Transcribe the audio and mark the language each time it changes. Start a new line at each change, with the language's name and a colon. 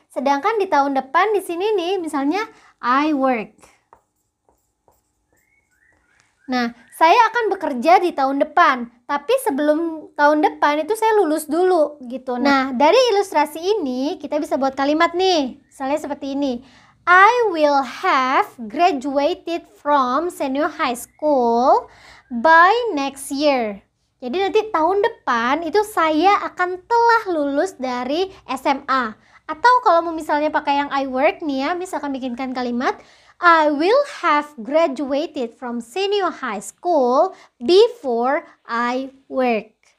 Indonesian: Sedangkan di tahun depan di sini nih, misalnya
English: I work.
Indonesian: Nah, saya akan bekerja di tahun depan. Tapi sebelum tahun depan itu saya lulus dulu gitu. Nah, dari ilustrasi ini kita bisa buat kalimat nih. Misalnya seperti ini.
English: I will have graduated from senior high school by next year.
Indonesian: Jadi nanti tahun depan itu saya akan telah lulus dari SMA. Atau kalau mau misalnya pakai yang
English: I work
Indonesian: nih ya, misalkan bikinkan kalimat
English: I will have graduated from senior high school before I work.